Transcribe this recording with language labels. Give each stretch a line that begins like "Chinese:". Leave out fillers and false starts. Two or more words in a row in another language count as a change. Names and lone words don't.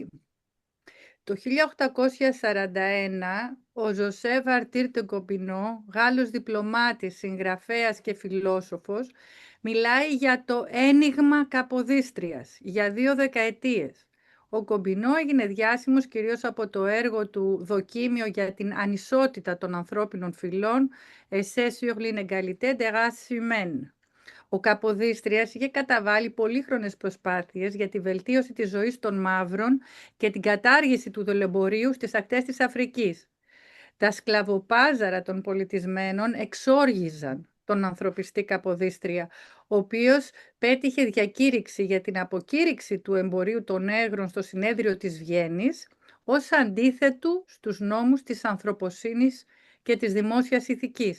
Greek: Το 1841, ο Ζωσέ Βαρτήρ τε Κομπινό, Γάλλος διπλωμάτης, συγγραφέας και φιλόσοφος, μιλάει για το ένιγμα Καποδίστριας για 2 δεκαετίες. Ο Κομπινό έγινε διάσημος κυρίως από το έργο του «Δοκίμιο για την ανισότητα των ανθρώπινων φυλών» «Essai sur l'inégalité des races humaines». Ο Καποδίστριας είχε καταβάλει πολύχρονες προσπάθειες για τη βελτίωση της ζωής των μαύρων και την κατάργηση του δουλεμπορίου στις ακτές της Αφρικής. Τα σκλαβοπάζαρα των πολιτισμένων εξόργιζαν τον ανθρωπιστή Καποδίστρια, ο οποίος πέτυχε διακήρυξη για την αποκήρυξη του εμπορίου των νέγρων στο συνέδριο της Βιέννης, ως αντίθετου στους νόμους της ανθρωποσύνης και της δημόσιας ηθικής.